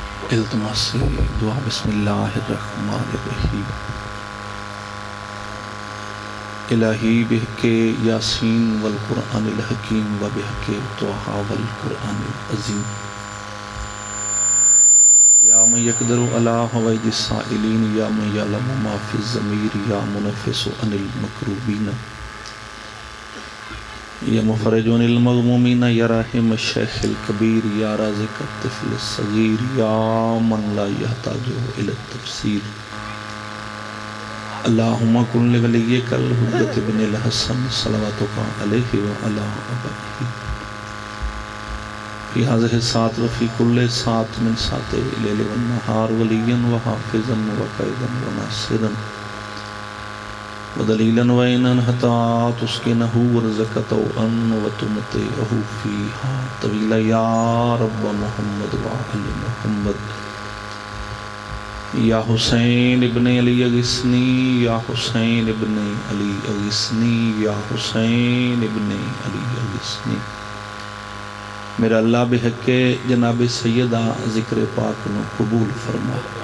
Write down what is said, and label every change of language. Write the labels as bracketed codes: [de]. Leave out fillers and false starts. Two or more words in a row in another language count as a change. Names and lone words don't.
[ur] التماس دعا [ar] بسم اللہ الرحمن الرحیم الہی بحق یاسین والقرآن الحکیم و بحق طٰہٰ والقرآن العظیم یا من یقدر علی حوائج السائلین یا من یعلم ما فی الضمیر یا منفس عن المکروبین یا مفرج عن المغمومین یا راحم الشیخ الکبیر یا رازق الطفل الصغیر یا من لا یحتاج الی التفسیر اللہم کن لولیک الحجۃ بن الحسن صلواتک علیہ وعلی آبائہ فی هذه الساعة وفی کل ساعة من ساعت اللیل والنہار ولیا وحافظا وقائدا وناصرا ودلیلا وعینا حتی تسکنہ ورزقہ وتمتعہ فیہا طویلا یا رب محمد وآل محمد یا حسین ابن علی اغثنی یا حسین ابن علی اغثنی یا حسین ابن علی اغثنی [pa] میرا اللہ بحق جناب سیدہ ذکر پاک نو قبول فرما